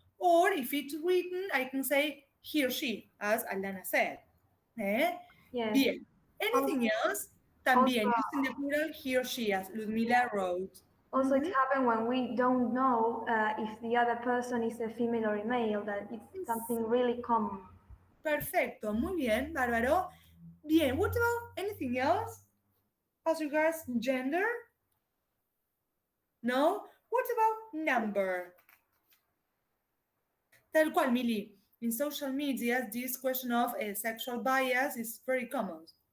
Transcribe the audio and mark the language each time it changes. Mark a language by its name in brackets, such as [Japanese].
[English] Or if it's written, I can say he or she, as Alana said. yes. Bien. Anything else? También, using the plural he or she, as Ludmila wrote. Also, it happens when we don't know if the other person is a female or a male, that it's something really common. [Spanish] Perfecto, muy bien, Bárbaro. [English] Bien, what about anything else as regards gender? No? What about number? [Spanish] Tal cual, [English] Mili. In social media, this question of sexual bias is very common.